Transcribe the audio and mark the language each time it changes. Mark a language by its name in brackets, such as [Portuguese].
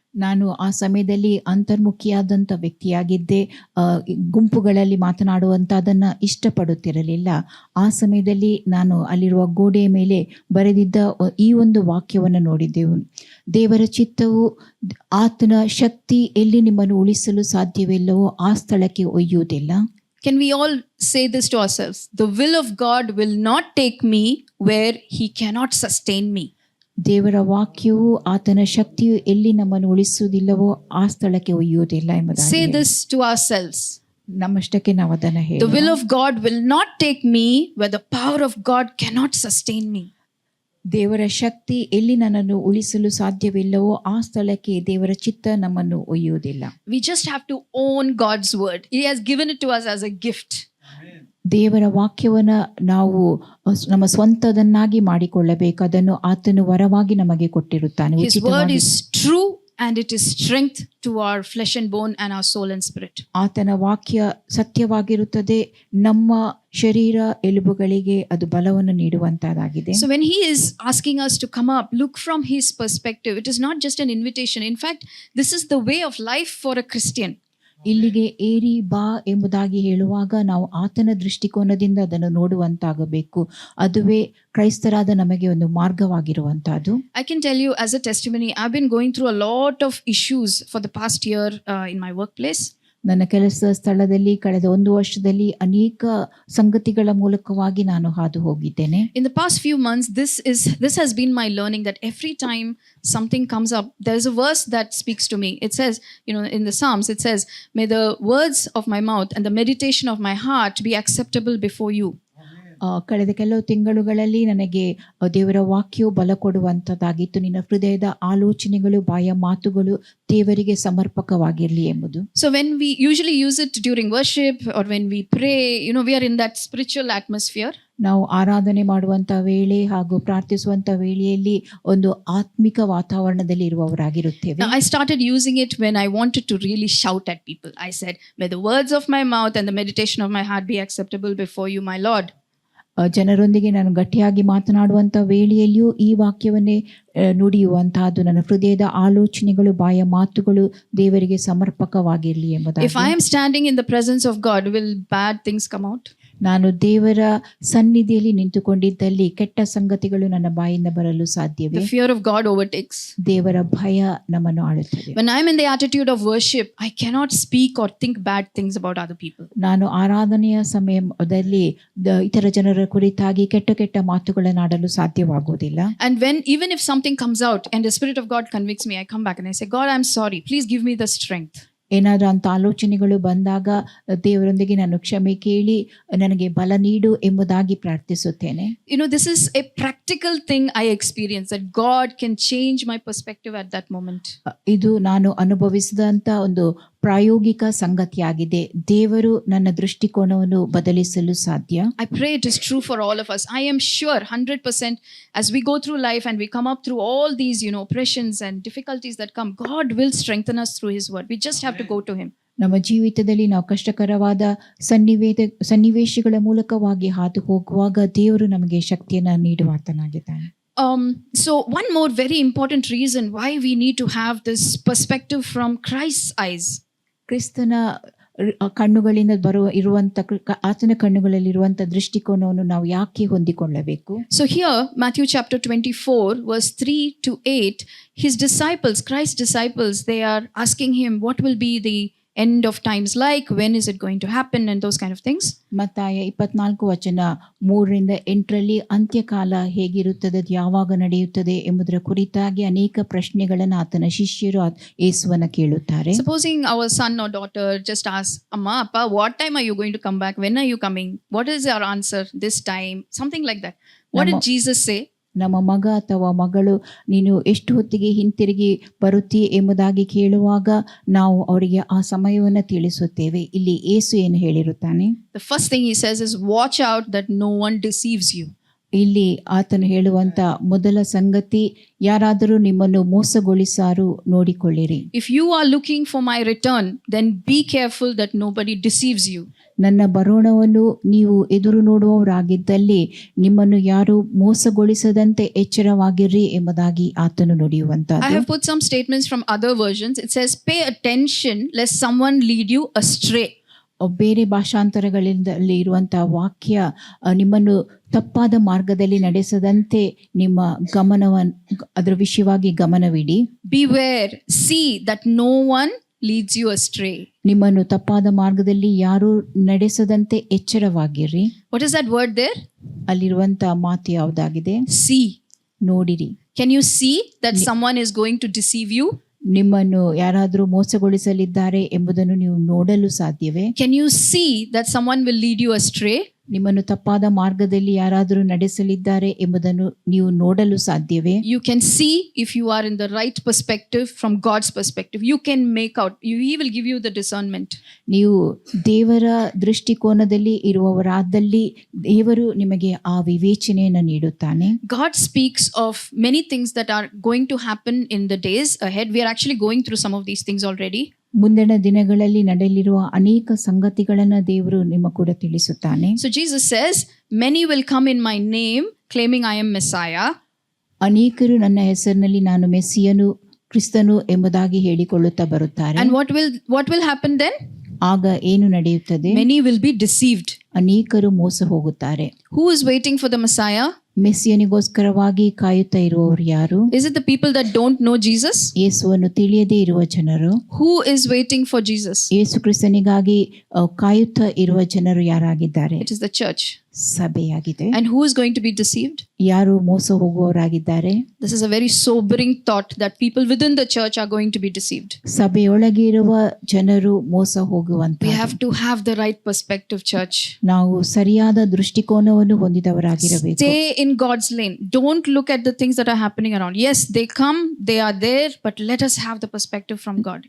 [Kannada] ನಾನು ಆ ಸಮಯದಲ್ಲಿ ಅಂತರ್ಮುಖಿಯಾದಂಥ ವ್ಯಕ್ತಿಯಾಗಿದ್ದೆ. ಗುಂಪುಗಳಲ್ಲಿ ಮಾತನಾಡುವಂಥದ್ದನ್ನು ಇಷ್ಟಪಡುತ್ತಿರಲಿಲ್ಲ. ಆ ಸಮಯದಲ್ಲಿ ನಾನು ಅಲ್ಲಿರುವ ಗೋಡೆಯ ಮೇಲೆ ಬರೆದಿದ್ದ ಈ ಒಂದು ವಾಕ್ಯವನ್ನು ನೋಡಿದ್ದೆವು. ದೇವರ ಚಿತ್ತವು, ಆತನ ಶಕ್ತಿ ಎಲ್ಲಿ ನಿಮ್ಮನ್ನು ಉಳಿಸಲು ಸಾಧ್ಯವಿಲ್ಲವೋ ಆ ಸ್ಥಳಕ್ಕೆ ಒಯ್ಯುವುದಿಲ್ಲ. [English] Can we all say this to ourselves? The will of God will not take me where he cannot sustain me. [Kannada] ದೇವರ ವಾಕ್ಯವು, ಆತನ ಶಕ್ತಿಯು ಎಲ್ಲಿ ನಮ್ಮನ್ನು ಉಳಿಸುವುದಿಲ್ಲವೋ ಆ ಸ್ಥಳಕ್ಕೆ ಒಯ್ಯುವುದಿಲ್ಲ [English] Say [Kannada] ಎಂಬುದಾಗಿ [English] this to ourselves. [Kannada] ನಮ್ಮಷ್ಟಕ್ಕೆ ನಾವು ಅದನ್ನು [English] The [Kannada] ಹೇಳೋಣ. [English] will of God will not take me where the power of God cannot sustain me. [Kannada] ದೇವರ ಶಕ್ತಿ ಎಲ್ಲಿ ನನ್ನನ್ನು ಉಳಿಸಲು ಸಾಧ್ಯವಿಲ್ಲವೋ ಆ ಸ್ಥಳಕ್ಕೆ ದೇವರ ಚಿತ್ತ ನಮ್ಮನ್ನು ಒಯ್ಯುವುದಿಲ್ಲ. [English] We just have to own God's word. He has given it to us as a gift. [Kannada] ದೇವರ ವಾಕ್ಯವನ್ನ ನಾವು ನಮ್ಮ ಸ್ವಂತದನ್ನಾಗಿ ಮಾಡಿಕೊಳ್ಳಬೇಕು. ಅದನ್ನು ಆತನು ವರವಾಗಿ ನಮಗೆ ಕೊಟ್ಟಿರುತ್ತಾನೆ. [English] His word is true and it is strength to our flesh and bone and our soul and spirit. [Kannada] ಆತನ ವಾಕ್ಯ ಸತ್ಯವಾಗಿರುತ್ತದೆ, ನಮ್ಮ ಶರೀರ ಎಲುಬುಗಳಿಗೆ ಅದು ಬಲವನ್ನು ನೀಡುವಂತಹದ್ದಾಗಿದೆ. [English] So when he is asking us to come up, look from his perspective. It is not just an invitation. In fact, this is the way of life for a Christian. [Kannada] ಇಲ್ಲಿಗೆ ಏರಿ ಬಾ ಎಂಬುದಾಗಿ ಹೇಳುವಾಗ ನಾವು ಆತನ ದೃಷ್ಟಿಕೋನದಿಂದ ಅದನ್ನು ನೋಡುವಂತಾಗಬೇಕು. ಅದುವೇ ಕ್ರೈಸ್ತರಾದ ನಮಗೆ ಒಂದು ಮಾರ್ಗವಾಗಿರುವಂತಹದ್ದು. [English] I can tell you as a testimony, I've been going through a lot of issues for the past year in my workplace. [Kannada] ನನ್ನ ಕೆಲಸ ಸ್ಥಳದಲ್ಲಿ ಕಳೆದ 1 ವರ್ಷದಲ್ಲಿ ಅನೇಕ ಸಂಗತಿಗಳ ಮೂಲಕವಾಗಿ ನಾನು ಹಾದು ಹೋಗಿದ್ದೇನೆ. [English] In the past few months, this has been my learning, that every time something comes up, there is a verse that speaks to me. It says, in the Psalms, it says, "May the words of my mouth and the meditation of my heart be acceptable before you." [Kannada] ಕಳೆದ ಕೆಲವು ತಿಂಗಳುಗಳಲ್ಲಿ ನನಗೆ ದೇವರ ವಾಕ್ಯವು ಬಲ ಕೊಡುವಂಥದ್ದಾಗಿತ್ತು. ನಿನ್ನ ಹೃದಯದ ಆಲೋಚನೆಗಳು, ಬಾಯ ಮಾತುಗಳು ದೇವರಿಗೆ ಸಮರ್ಪಕವಾಗಿರಲಿ ಎಂಬುದು. [English] So when we usually use it during worship or when we pray, we are in that spiritual atmosphere. [Kannada] ನಾವು ಆರಾಧನೆ ಮಾಡುವಂಥ ವೇಳೆ ಹಾಗೂ ಪ್ರಾರ್ಥಿಸುವಂಥ ವೇಳೆಯಲ್ಲಿ ಒಂದು ಆತ್ಮಿಕ ವಾತಾವರಣದಲ್ಲಿ ಇರುವವರಾಗಿರುತ್ತೇವೆ. [English] Now, I started using it when I wanted to really shout at people. I said, "May the words of my mouth and the meditation of my heart be acceptable before you, my Lord." [Kannada] ಜನರೊಂದಿಗೆ ನಾನು ಗಟ್ಟಿಯಾಗಿ ಮಾತನಾಡುವಂಥ ವೇಳೆಯಲ್ಲಿಯೂ ಈ ವಾಕ್ಯವನ್ನೇ ನುಡಿಯುವಂತಹದ್ದು ನನ್ನ ಹೃದಯದ ಆಲೋಚನೆಗಳು ಬಾಯ ಮಾತುಗಳು ದೇವರಿಗೆ ಸಮರ್ಪಕವಾಗಿರಲಿ [English] If [Kannada] ಎಂಬುದಾಗಿ. [English] I am standing in the presence of God, will bad things come out? [Kannada] ನಾನು ದೇವರ ಸನ್ನಿಧಿಯಲ್ಲಿ ನಿಂತುಕೊಂಡಿದ್ದಲ್ಲಿ ಕೆಟ್ಟ ಸಂಗತಿಗಳು ನನ್ನ ಬಾಯಿಂದ ಬರಲು ಸಾಧ್ಯವೇ? [English] The fear of God overtakes. [Kannada] ದೇವರ ಭಯ ನಮ್ಮನ್ನು ಆಳುತ್ತದೆ. [English] When I am in the attitude of worship, I cannot speak or think bad things about other people. [Kannada] ನಾನು ಆರಾಧನೆಯ ಸಮಯದಲ್ಲಿ ಇತರ ಜನರ ಕುರಿತಾಗಿ ಕೆಟ್ಟ ಮಾತುಗಳನ್ನಾಡಲು ಸಾಧ್ಯವಾಗುವುದಿಲ್ಲ. [English] And even if something comes out and the Spirit of God convicts me, I come back and I say, God, I'm sorry. Please give me the strength. [Kannada] ಏನಾದರೂ ಅಂತ ಆಲೋಚನೆಗಳು ಬಂದಾಗ ದೇವರೊಂದಿಗೆ ನಾನು ಕ್ಷಮೆ ಕೇಳಿ ನನಗೆ ಬಲ ನೀಡು ಎಂಬುದಾಗಿ ಪ್ರಾರ್ಥಿಸುತ್ತೇನೆ. [English] You know, this is a practical thing I experience, that God can change my perspective at that moment. [Kannada] ಇದು ನಾನು ಅನುಭವಿಸಿದಂಥ ಒಂದು ಪ್ರಾಯೋಗಿಕ ಸಂಗತಿಯಾಗಿದೆ. ದೇವರು ನನ್ನ ದೃಷ್ಟಿಕೋನವನ್ನು ಬದಲಿಸಲು ಸಾಧ್ಯ. [English] I pray it is true for all of us. I am sure 100% as we go through life and we come up through all these, oppressions and difficulties that come, God will strengthen us through His word. We just have to go to Him. [Kannada] ನಮ್ಮ ಜೀವಿತದಲ್ಲಿ ನಾವು ಕಷ್ಟಕರವಾದ ಸನ್ನಿವೇಶಗಳ ಮೂಲಕವಾಗಿ ಹಾದು ಹೋಗುವಾಗ ದೇವರು ನಮಗೆ ಶಕ್ತಿಯನ್ನು ನೀಡುವಾತನಾಗಿದ್ದಾನೆ. [English] So one more very important reason why we need to have this perspective from Christ's eyes. [Kannada] ಕ್ರಿಸ್ತನ ಕಣ್ಣುಗಳಿಂದ ಆತನ ಕಣ್ಣುಗಳಲ್ಲಿರುವಂಥ ದೃಷ್ಟಿಕೋನವನ್ನು ನಾವು ಯಾಕೆ ಹೊಂದಿಕೊಳ್ಳಬೇಕು? [English] So here, Matthew chapter 24, verse 3 to 8, his disciples, Christ's disciples, they are asking him, what will be the end of times like? When is it going to happen? And those kind of things. [Kannada] ಮತ್ತಾಯ 24:3-8 ಅಂತ್ಯಕಾಲ ಹೇಗಿರುತ್ತದೆ, ಯಾವಾಗ ನಡೆಯುತ್ತದೆ ಎಂಬುದರ ಕುರಿತಾಗಿ ಅನೇಕ ಪ್ರಶ್ನೆಗಳನ್ನು ಆತನ ಶಿಷ್ಯರು ಯೇಸುವನ್ನ ಕೇಳುತ್ತಾರೆ. [English] Supposing our son or daughter just asks, Amma, Appa, what time are you going to come back? When are you coming? What is your answer this time? Something like that. What did Jesus say? [Kannada] ನಮ್ಮ ಮಗ ಅಥವಾ ಮಗಳು ನೀನು ಎಷ್ಟು ಹೊತ್ತಿಗೆ ಹಿಂತಿರುಗಿ ಬರುತ್ತೀ ಎಂಬುದಾಗಿ ಕೇಳುವಾಗ ನಾವು ಅವರಿಗೆ ಆ ಸಮಯವನ್ನು ತಿಳಿಸುತ್ತೇವೆ. ಇಲ್ಲಿ ಯೇಸು ಏನು ಹೇಳಿರುತ್ತಾನೆ? [English] The first thing he says is, watch out that no one deceives you. [Kannada] ಇಲ್ಲಿ ಆತನು ಹೇಳುವಂತ ಮೊದಲ ಸಂಗತಿ, ಯಾರಾದರೂ ನಿಮ್ಮನ್ನು ಮೋಸಗೊಳಿಸಾರು ನೋಡಿಕೊಳ್ಳಿರಿ. [English] If you are looking for my return, then be careful that nobody deceives you. [Kannada] ನನ್ನ ಬರೋಣವನ್ನು ನೀವು ಎದುರು ನೋಡುವವರಾಗಿದ್ದಲ್ಲಿ ನಿಮ್ಮನ್ನು ಯಾರು ಮೋಸಗೊಳಿಸದಂತೆ ಎಚ್ಚರವಾಗಿರ್ರಿ ಎಂಬುದಾಗಿ ಆತನು ನುಡಿಯುವಂತಹದ್ದು. [English] I have put some statements from other versions. It says, pay attention lest someone lead you astray. [Kannada] ಬೇರೆ ಭಾಷಾಂತರಗಳಲ್ಲಿ ಇರುವಂತಹ ವಾಕ್ಯ ನಿಮ್ಮನ್ನು ತಪ್ಪಾದ ಮಾರ್ಗದಲ್ಲಿ ನಡೆಸದಂತೆ ನಿಮ್ಮ ಗಮನವನ್ನು ಅದರ ವಿಷಯವಾಗಿ ಗಮನವಿಡಿ. [English] Beware, see that no one leads you astray. [Kannada] ನಿಮ್ಮನ್ನು ತಪ್ಪಾದ ಮಾರ್ಗದಲ್ಲಿ ಯಾರು ನಡೆಸದಂತೆ ಎಚ್ಚರವಾಗಿರ್ರಿ. [English] What is that word there? [Kannada] ಅಲ್ಲಿರುವಂತ ಮಾತು ಯಾವುದಾಗಿದೆ? [English] See. [Kannada] ನೋಡಿರಿ. [English] Can you see that someone is going to deceive you? [Kannada] ನಿಮ್ಮನ್ನು ಯಾರಾದರೂ ಮೋಸಗೊಳಿಸಲಿದ್ದಾರೆ ಎಂಬುದನ್ನು ನೀವು ನೋಡಲು ಸಾಧ್ಯವೇ? [English] Can you see that someone will lead you astray? [Kannada] ನಿಮ್ಮನ್ನು ತಪ್ಪಾದ ಮಾರ್ಗದಲ್ಲಿ ಯಾರಾದರೂ ನಡೆಸಲಿದ್ದಾರೆ ಎಂಬುದನ್ನು ನೀವು ನೋಡಲು ಸಾಧ್ಯವೇ? [English] You can see if you are in the right perspective, from God's perspective. You can make out. He will give you the discernment. [Kannada] ನೀವು ದೇವರ ದೃಷ್ಟಿಕೋನದಲ್ಲಿ ಇರುವವರಾದಲ್ಲಿ ದೇವರು ನಿಮಗೆ ಆ ವಿವೇಚನೆಯನ್ನು ನೀಡುತ್ತಾನೆ. [English] God speaks of many things that are going to happen in the days ahead. We are actually going through some of these things already. [Kannada] ಮುಂದಿನ ದಿನಗಳಲ್ಲಿ ನಡೆಯಲಿರುವ ಅನೇಕ ಸಂಗತಿಗಳನ್ನು ದೇವರು ನಿಮ್ಮ ಕೂಡ ತಿಳಿಸುತ್ತಾನೆ. [English] So Jesus says, many will come in my name claiming I am Messiah. [Kannada] ಅನೇಕರು ನನ್ನ ಹೆಸರಿನಲ್ಲಿ ನಾನು ಮೆಸ್ಸಿಯನು ಕ್ರಿಸ್ತನು ಎಂಬುದಾಗಿ ಹೇಳಿಕೊಳ್ಳುತ್ತಾ ಬರುತ್ತಾರೆ. [English] And what will happen then? [Kannada] ಆಗ ಏನು ನಡೆಯುತ್ತದೆ? [English] Many will be deceived. [Kannada] ಅನೇಕರು ಮೋಸ ಹೋಗುತ್ತಾರೆ. [English] Who is waiting for the Messiah? [Kannada] ಮೆಸ್ಸಿಯನಿಗೋಸ್ಕರವಾಗಿ ಕಾಯುತ್ತಾ ಇರುವವರು ಯಾರು? [English] Is it the people that don't know Jesus? [Kannada] ಯೇಸುವನ್ನು ತಿಳಿಯದೇ ಇರುವ ಜನರು. [English] Who is waiting for Jesus? [Kannada] ಯೇಸು ಕ್ರಿಸ್ತನಿಗಾಗಿ ಕಾಯುತ್ತಾ ಇರುವ ಜನರು ಯಾರಾಗಿದ್ದಾರೆ? [English] It is the church. [Kannada] ಸಭೆಯಾಗಿದೆ. [English] And who is going to be deceived? [Kannada] ಯಾರು ಮೋಸ ಹೋಗುವವರಾಗಿದ್ದಾರೆ? [English] This is a very sobering thought, that people within the church are going to be deceived. [Kannada] ಸಭೆಯೊಳಗೆ ಇರುವ ಜನರು ಮೋಸ ಹೋಗುವಂತ. [English] We have to have the right perspective, church. [Kannada] ನಾವು ಸರಿಯಾದ ದೃಷ್ಟಿಕೋನವನ್ನು ಹೊಂದಿದವರಾಗಿರಬೇಕು. [English] Stay in God's lane. Don't look at the things that are happening around. Yes, they come, they are there, but let us have the perspective from God.